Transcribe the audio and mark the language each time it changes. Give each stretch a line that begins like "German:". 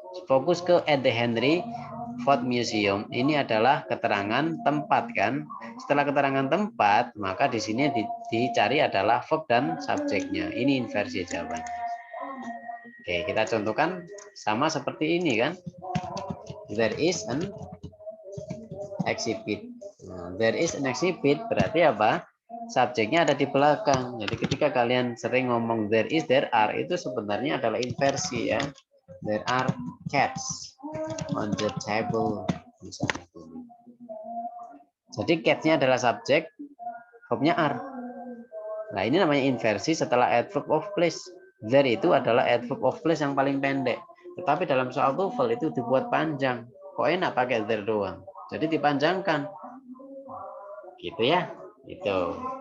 Indonesian: Fokus ke
English: at the Henry Ford Museum.
Indonesian: Ini adalah keterangan tempat kan. Setelah keterangan tempat, maka di sini dicari adalah verb dan subjeknya. Ini inversi jawabannya. Oke, kita contohkan sama seperti ini kan.
English: There is an exhibit.
Indonesian: Nah,
English: there is an exhibit
Indonesian: berarti apa? Subjeknya ada di belakang. Jadi ketika kalian sering ngomong
English: there is, there are,
Indonesian: itu sebenarnya adalah inversi ya.
English: There are cats on the table.
Indonesian: Misalnya. Jadi catnya adalah subjek, verbnya are. Nah ini namanya inversi setelah adverb of place. There itu adalah adverb of place yang paling pendek. Tetapi dalam soal TOEFL itu dibuat panjang. Kok enak pakai there doang? Jadi dipanjangkan. Gitu ya. Itu.